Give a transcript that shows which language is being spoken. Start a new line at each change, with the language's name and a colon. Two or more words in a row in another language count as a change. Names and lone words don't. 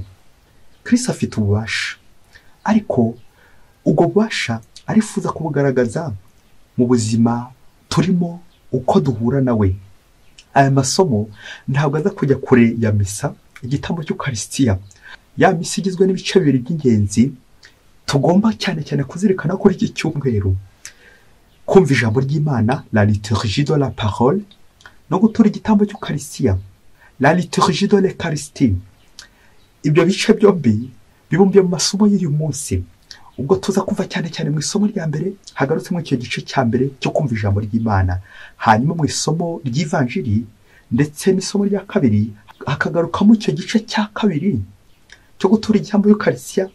Kinyarwanda: Kristo afite ububasha, ariko ubwo bubasha arifuza kubugaragaza mu buzima turimo uko duhura nawe. Aya masomo ntabwo aza kujya kure ya misa, igitambo cy'Ukaristiya, ya misa igizwe n'ibice bibiri by'ingenzi tugomba cyane cyane kuzirikana kuri iki cyumweru: kumva ijambo ry'Imana,
French: la liturgie de la parole,
Kinyarwanda: no gutura igitambo cy'Ukaristiya,
French: la liturgie de l'Eucharistie.
Kinyarwanda: Ibyo bice byombi bibumbiye mu masomo y'uyu munsi. Ubwo tuza kuva cyane cyane mu isomo rya mbere, hagarutse mu icyo gice cya mbere cyo kumva ijambo ry'Imana, hanyuma mu isomo ry'Ivanjiri ndetse n'isomo rya kabiri hakagaruka mu icyo gice cya kabiri cyo gutura igitambo cy'Ukaristiya.